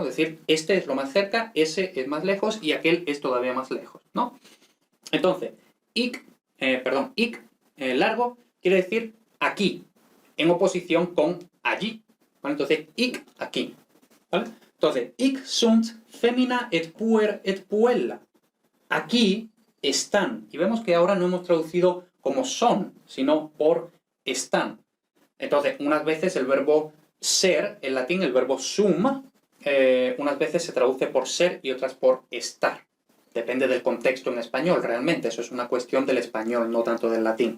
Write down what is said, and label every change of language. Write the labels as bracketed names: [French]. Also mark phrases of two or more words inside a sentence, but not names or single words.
[Spanish] Es decir, este es lo más cerca, ese es más lejos y aquel es todavía más lejos, ¿no? Entonces, ic largo quiere decir aquí, en oposición con allí, ¿vale? Entonces, ic aquí, ¿vale? Entonces, [Latin] ic sunt femina et puer et puella. [Spanish] Aquí están. Y vemos que ahora no hemos traducido como son, sino por están. Entonces, unas veces el verbo ser, en latín, el verbo sum, unas veces se traduce por ser y otras por estar. Depende del contexto en español, realmente. Eso es una cuestión del español, no tanto del latín.